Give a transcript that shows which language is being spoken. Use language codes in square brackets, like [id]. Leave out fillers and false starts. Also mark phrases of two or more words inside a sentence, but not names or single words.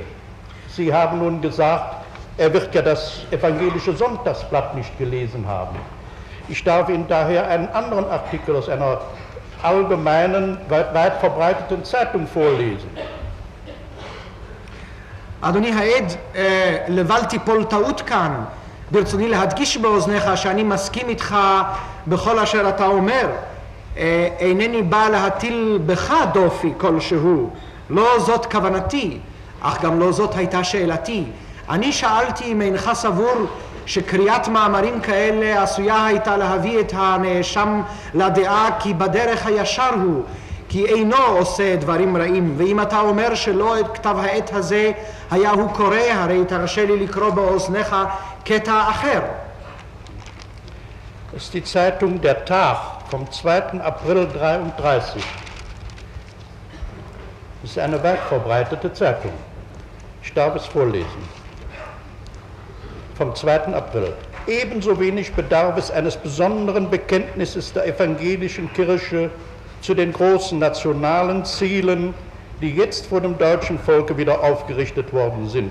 [de] Sie haben nun gesagt, er wird ja das evangelische Sonntagsblatt nicht gelesen haben. Ich darf Ihnen daher einen anderen Artikel aus einer allgemeinen, weit verbreiteten Zeitung vorlesen. [he] אדוני העד, לבל תיפול טעות כאן. ברצוני להדגיש באוזניך שאני מסכים איתך בכל אשר אתה אומר. אינני בא להטיל בך דופי כלשהו. לא זאת כוונתי, אך גם לא זאת הייתה שאלתי. אני שאלתי אם אינך סבור שקריאת מאמרים כאלה עשויה הייתה להביא את הנאשם לדעה כי בדרך הישר הוא, כי אינו עושה דברים רעים. ואם אתה אומר שלא את כתב העת הזה היה הוא קורא, הרי תרשה לי לקרוא באוזניך קטע אחר. [de] Das ist die Zeitung Der Tag vom 2. April 1933. Das ist eine weit verbreitete Zeitung. Ich darf es vorlesen. Vom 2. April. Ebenso wenig bedarf es eines besonderen Bekenntnisses der evangelischen Kirche zu den großen nationalen Zielen, die jetzt vor dem deutschen Volke wieder aufgerichtet worden sind.